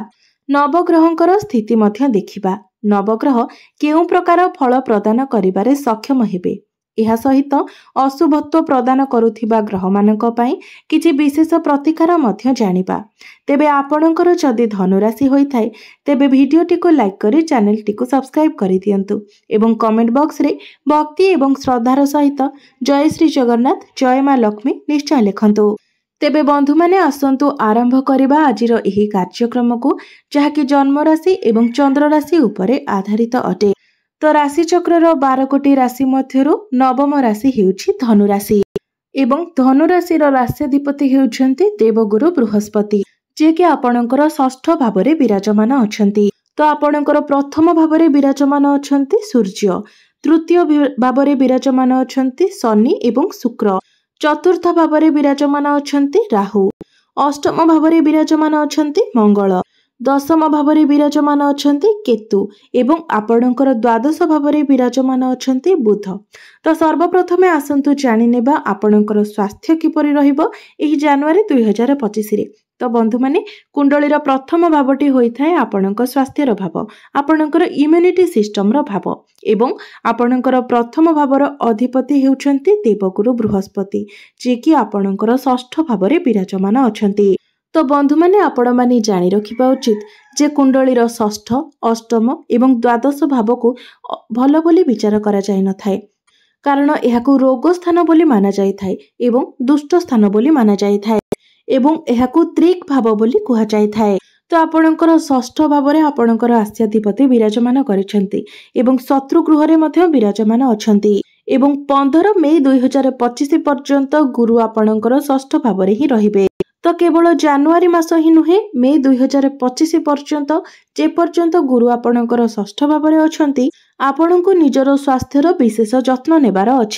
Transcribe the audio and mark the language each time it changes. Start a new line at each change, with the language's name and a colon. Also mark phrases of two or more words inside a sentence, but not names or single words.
Odia: ନବଗ୍ରହଂକର ସ୍ଥିତି ମଧ୍ୟ ଦେଖିବା। ନବଗ୍ରହ କେଉ ପ୍ରକାର ଫଳ ପ୍ରଦାନ କରିବାରେ ସକ୍ଷମ ହେବେ। ଏହା ସହିତ ଅଶୁଭତ୍ୱ ପ୍ରଦାନ କରୁଥିବା ଗ୍ରହ ମାନକ ପଈ କିଛି ବିଶେଷ ପ୍ରତିକାର ମଧ୍ୟ ଜାନିବା। ତେବେ ଆପଣକର ଜଦି ଧନୁରାଶି ହୋଇଥାୟ ତେବେ ଭିଡ଼ିଓଟୀ କୋ ଲାଇକ କରୀ ଚ୍ୟାନେଲଟୀ କୋ ସବସ୍କ୍ରାଇବ କରି ଦିୟଂତୁ ଏବଂ
English: comment box
Odia: ରେ ଭକ୍ତି ଏବଂ ଶ୍ରଦ୍ଧାର ସହିତ ଜୟ ଶ୍ରୀ ଜଗନ୍ନାଥ, ଜୟ ମାଂ ଲକ୍ଷ୍ମୀ ନିଶ୍ଚୟ ଲିଖଂତୁ। ତେବେ ବଂଧୁ ମାନେ ଆସଂତୁ ଆରଂଭ କରିବା ଆଜିର ଏହୀ କାର୍ୟକ୍ରମ କୋ, ଜହାକି ଜନ୍ମ ରାଶି ଏବଂ ଚଂଦ୍ର ରାଶି ଉପରେ ଆଧାରିତ ଅଟେ। ତୋ ରାଶି ଚକ୍ରର 12 କୋଟୀ ରାଶି ମଧ୍ୟରୁ ନବମ ରାଶି ହେଉଛି ଧନୁରାଶି ଏବଂ ଧନୁରାଶିର ରାଶ୍ୟାଧିପତି ହେଉଛନ୍ତି ଦେବଗୁରୁ ବୃହସ୍ପତି, ଜେ କି ଆପଣକର ଷଷ୍ଠ ଭାବରେ ବିରାଜମାନ ଅଛନ୍ତି। ତୋ ଆପଣକର ପ୍ରଥମ ଭାବରେ ବିରାଜମାନ ଅଛନ୍ତି ସୂର୍ୟ, ତୃତୀୟ ଭାବରେ ବିରାଜମାନ ଅଛନ୍ତି ଶନି ଏବଂ ଶୁକ୍ର, ଚତୁର୍ଥ ଭାବରେ ବିରାଜମାନ ଅଛନ୍ତି ରାହୁ, ଅଷ୍ଟମ ଭାବରେ ବିରାଜମାନ ଅଛନ୍ତି ମଂଗଳ, ଦଶମ ଭାବରେ ବିରାଜମାନ ଅଛନ୍ତି କେତୁ ଏବଂ ଆପଣକର ଦ୍ୱାଦଶ ଭାବରେ ବିରାଜମାନ ଅଛନ୍ତି ବୁଧ। ତୋ ସର୍ବପ୍ରଥମେ ଆସଂତୁ ଜାନି ନେବା ଆପଣକର ସ୍ୱାସ୍ଥ୍ୟ କିପରି ରହିବୋ ଏହୀ ଜାନୁଆରୀ 2025 ରେ। ତୋ ବଂଧୁ ମାନେ କୁଂଡଳୀର ପ୍ରଥମ ଭାବଟୀ ହୋଇଥାୟ ଆପଣକର ସ୍ୱାସ୍ଥ୍ୟର ଭାବ, ଆପଣକର
English: immunity system
Odia: ରୋ ଭାବ ଏବଂ ଆପଣକର ପ୍ରଥମ ଭାବର ଅଧିପତି ହେଉଛନ୍ତି ଦେବଗୁରୁ ବୃହସ୍ପତି, ଜେ କି ଆପଣକର ଷଷ୍ଠ ଭାବରେ ବିରାଜମାନ ଅଛନ୍ତି। ତୋ ବଂଧୁ ମାନେ ଆପଣ ମାନେ ଜାନି ରଖିବା ଉଚିତ ଜେ କୁଂଡଳୀର ଷଷ୍ଠ, ଅଷ୍ଟମ ଏବଂ ଦ୍ୱାଦଶ ଭାବ କୋ ଭଲ ବୋଲୀ ବିଚାର କରା ଜାୟ ନ ଥାଏ, କାରଣ ଏହାକୁ ରୋଗ ସ୍ଥାନ ବୋଲୀ ମାନା ଜାୟ ଥାଏ ଏବଂ ଦୁଷ୍ଟ ସ୍ଥାନ ବୋଲୀ ମାନା ଜାୟ ଥାଏ ଏବଂ ଏହାକୁ ତ୍ରିକ ଭାବ ବୋଲୀ କୁହା ଜାୟ ଥାଏ। ତୋ ଆପଣକର ଷଷ୍ଠ ଭାବରେ ଆପଣକର ଆସ୍ୟାଧିପତି ବିରାଜମାନ କରିସେଂତି ଏବଂ ଶତ୍ରୁ ଗୃହ ରେ ମଧ୍ୟ ବିରାଜମାନ ଅଛଂତୀ ଏବଂ 15 ମଈ 2025 ପର୍ୟଂତ ଗୁରୁ ଆପଣକର ଷଷ୍ଠ ଭାବରେ ହୀ ରହିବେ। ତୋ କେବଳ ଜାନୁଆରୀ ମାସ ହୀ ନୁହେ, ମେ 2025 ପର୍ୟଂତ ଜେ ପର୍ୟଂତ ଗୁରୁ ଆପଣକର ଷଷ୍ଠ ଭାବରେ ଅଛଂତୀ ଆପଣକୋ ନିଜର ସ୍ୱାସ୍ଥ୍ୟର ବିଶେଷ ଜତ୍ନ ନେବାର ଅଛି।